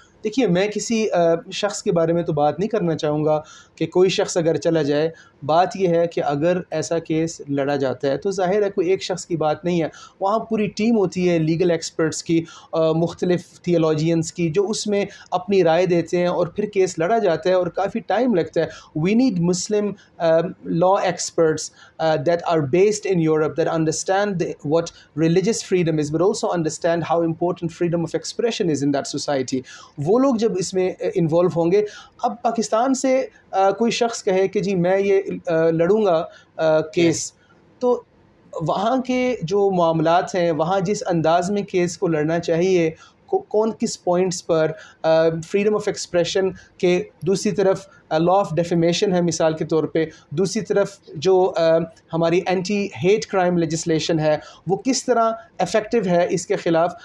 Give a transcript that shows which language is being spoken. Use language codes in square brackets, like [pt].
[ur] دیکھیے، میں کسی شخص کے بارے میں تو بات نہیں کرنا چاہوں گا کہ کوئی شخص اگر چلا جائے. بات یہ ہے کہ اگر ایسا کیس لڑا جاتا ہے تو ظاہر ہے کوئی ایک شخص کی بات نہیں ہے، وہاں پوری ٹیم ہوتی ہے لیگل ایکسپرٹس کی، مختلف تھیولوجینس کی، جو اس میں اپنی رائے دیتے ہیں اور پھر کیس لڑا جاتا ہے اور کافی ٹائم لگتا ہے. [en] We need Muslim law experts that are based in Europe that understand what religious freedom is, but also understand how important freedom of expression is in that society. [ur] وہ لوگ جب اس میں انوالو ہوں گے. اب پاکستان سے کوئی شخص کہے کہ جی میں یہ لڑوں گا کیس، تو وہاں کے جو معاملات ہیں، وہاں جس انداز میں کیس کو لڑنا چاہیے، کون کس points per, freedom of expression کے دوسری طرف لا آف ڈیفیمیشن ہے مثال کے طور پہ، دوسری طرف جو ہماری اینٹی ہیٹ کرائم لیجسلیشن ہے وہ کس طرح افیکٹو ہے اس کے خلاف.